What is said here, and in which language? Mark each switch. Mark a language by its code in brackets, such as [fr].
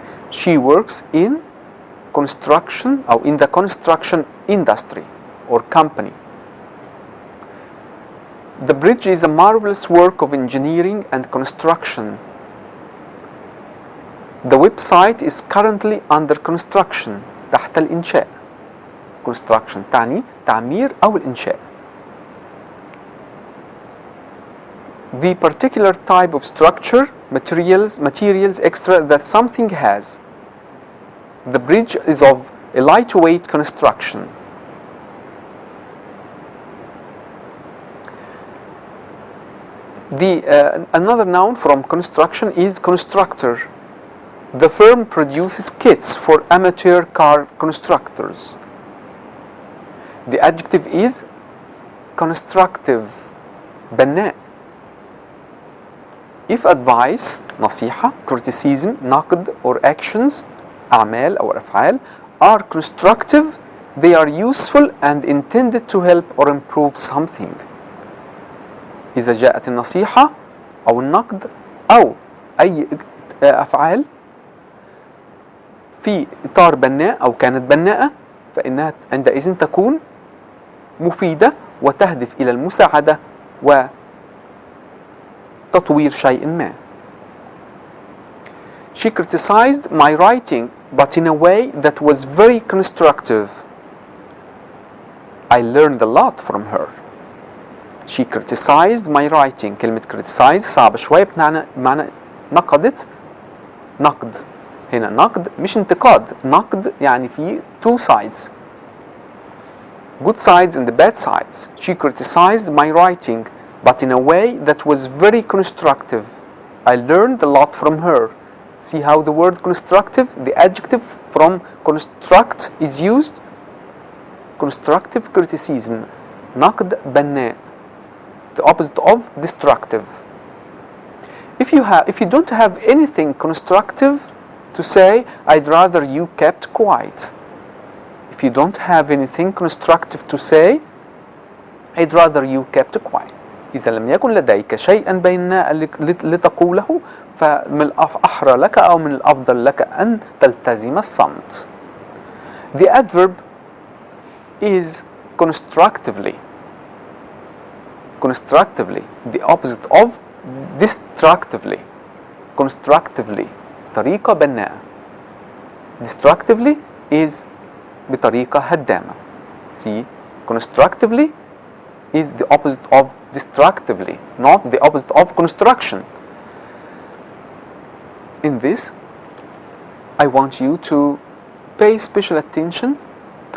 [en] She works in construction or in the construction industry or company. The bridge is a marvelous work of engineering and construction. The website is currently under construction. [ar] تحت الإنشاء. Construction تعني تعمير أو الإنشاء. [en] The particular type of structure, materials, extra that something has. The bridge is of a lightweight construction. Another noun from construction is constructor. The firm produces kits for amateur car constructors. The adjective is constructive, بناء. If advice, نصيحة, criticism, نقد, or actions, [ar] أعمال أو أفعال, [en] are constructive, they are useful and intended to help or improve something. [ar] إذا جاءت النصيحة أو النقد أو أي أفعال في إطار بناء أو كانت بناءة، فإنها عندئذ تكون مفيدة وتهدف إلى المساعدة وتطوير شيء ما. [en] She criticized my writing, but in a way that was very constructive. I learned a lot from her. She criticized my writing. [ar] كلمة criticize صعبة شوية، بمعنى نقدت. نقد هنا نقد مش انتقاد، نقد يعني في [en] two sides, good sides and the bad sides. She criticized my writing, but in a way that was very constructive. I learned a lot from her. See how the word constructive, the adjective from construct is used. Constructive criticism, [ar] نقد بناء, [en] the opposite of destructive. If you don't have anything constructive to say, I'd rather you kept quiet. If you don't have anything constructive to say, I'd rather you kept quiet. [ar] إذا لم يكن لديك شيئا بيناء لتقوله، فمن الأحرى لك أو من الأفضل لك أن تلتزم الصمت. [en] The adverb is constructively. Constructively, the opposite of destructively. [ar] Constructively, بطريقة بناءة. [en] Destructively is [ar] بطريقة هدامة. [en] See, constructively is the opposite of destructively, not the opposite of construction. In this, I want you to pay special attention to